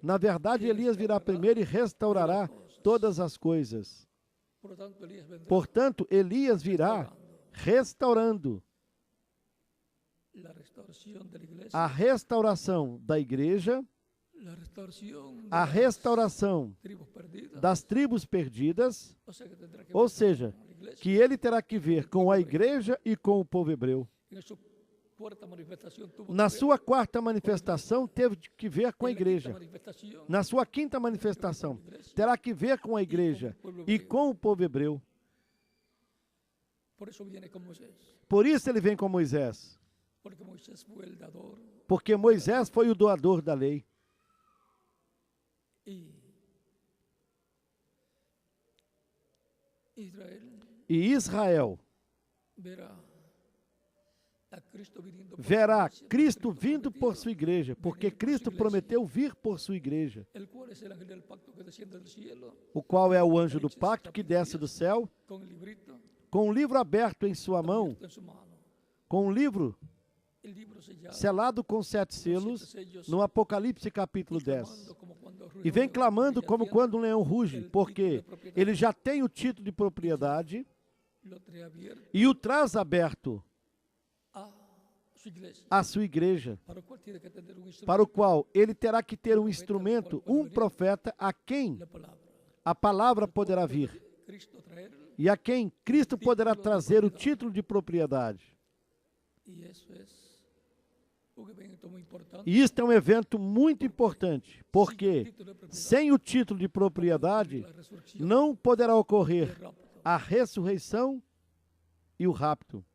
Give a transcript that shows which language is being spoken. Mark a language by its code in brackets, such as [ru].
[pt] na verdade, Elias virá primeiro e restaurará todas as coisas. [es] Por lo tanto, Elías vendrá [pt] Portanto, Elias virá restaurando [es] la restauración de la iglesia, [pt] a restauração da igreja, [es] la restauración de [pt] a [es] las [pt] restauração [es] tribus perdidas. [pt] das tribos perdidas, [es] O sea que tendrá que [pt] ou seja, [es] con la iglesia. [pt] que ele terá que ver com a igreja e com o povo hebreu. [es] En su cuarta manifestación tuvo que [pt] Na ver sua quarta manifestação, teve que ver com a [es] en la quinta [pt] igreja. [es] manifestación, [pt] Na sua quinta manifestação, terá que ver com a igreja e com o povo hebreu. [es] por eso viene con Moisés, [pt] Por isso ele vem com Moisés, [es] porque Moisés fue el dador [pt] porque Moisés foi o doador da lei. [es] y Israel [pt] E Israel [es] verá a Cristo viniendo por [pt] verá [es] su iglesia, [pt] Cristo [es] porque [pt] vindo por [es] prometió, [pt] sua igreja, porque Cristo prometeu vir por sua igreja, [es] el cual es el ángel del pacto que desciende del cielo [pt] o qual é o anjo do pacto que desce do céu, [es] con el librito [pt] com um livro aberto em sua mão, [es] abierto en su mano. [pt] com um livro [es] El libro sellado, [pt] selado com 7 selos, no Apocalipse capítulo 10. E vem clamando como quando um leão ruge, porque ele já tem o título de propriedade [es] lo trae abierto [pt] e o traz aberto [es] a su iglesia, [pt] à sua igreja, [es] para el cual tiene que tener un [pt] para o [es] instrumento, [pt] qual ele terá que ter um instrumento, um profeta, a quem [es] la palabra. [pt] a palavra poderá vir [es] Cristo traer, [pt] e a quem Cristo poderá trazer o título de propriedade. [es] y eso es un evento muy importante. [pt] E isto é um evento muito importante, porque sem o título de propriedade [es] La resurrección [pt] não poderá [es] y el [pt] ocorrer [es] rapto. [pt] a ressurreição e o rapto.